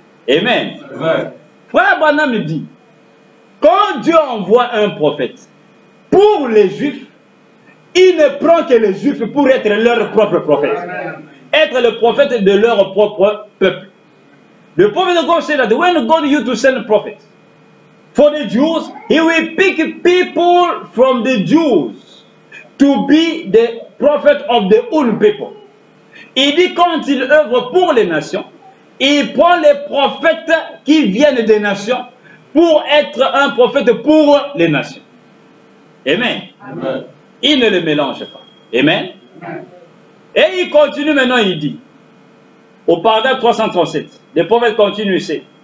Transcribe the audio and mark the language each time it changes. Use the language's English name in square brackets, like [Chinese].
[French] Amen. Amen. Frère Branham me dit, quand Dieu envoie un prophète pour les Juifs, il ne prend que les Juifs pour être leur propre prophète. Amen. Être le prophète de leur propre peuple. [English] The prophet of God said that when God used to send prophets for the Jews, he will pick people from the Jews to be the prophet of the own people. [French] Il dit quand il œuvre pour les nations, il prend les prophètes qui viennent des nations pour être un prophète pour les nations. Amen. Amen. Il ne les mélange pas. Amen. Amen. Et il continue maintenant, il dit, au paragraphe 337, le prophète continue ici.